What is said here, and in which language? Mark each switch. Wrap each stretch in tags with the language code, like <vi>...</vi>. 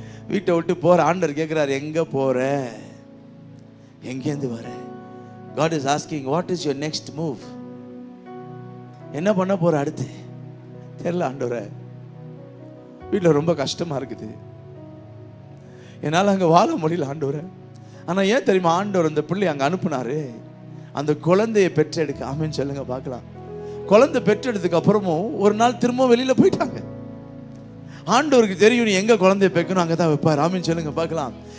<ta>வீட்டை விட்டு போற ஆண்டவர் கேட்கிறார், எங்க போற, எங்கேருந்து வர?</ta> <en>God is asking, what is your next move?</en> <ta>என்ன பண்ண போற அடுத்து? தெரியல ஆண்டவரே, வீட்டில் ரொம்ப கஷ்டமா இருக்குது, என்னால் அங்கே வாழ முடியல ஆண்டவரே. ஆனால் ஏன் தெரியுமா ஆண்டவர் அந்த பிள்ளை அங்கே அனுப்புனாரு? அந்த குழந்தையை பெற்றெடுக்க. ஆமென் சொல்லுங்க பார்க்கலாம். குழந்தை பெற்றெடுத்ததுக்கு அப்புறமும் ஒரு நாள் திரும்ப வெளியில போயிட்டாங்க. ஆண்டவருக்கு தெரியும் நீ எங்க குழந்தைய வைக்கணும், அங்கதான் வைப்பார். ஆமென் சொல்லுங்க பார்க்கலாம்.</ta>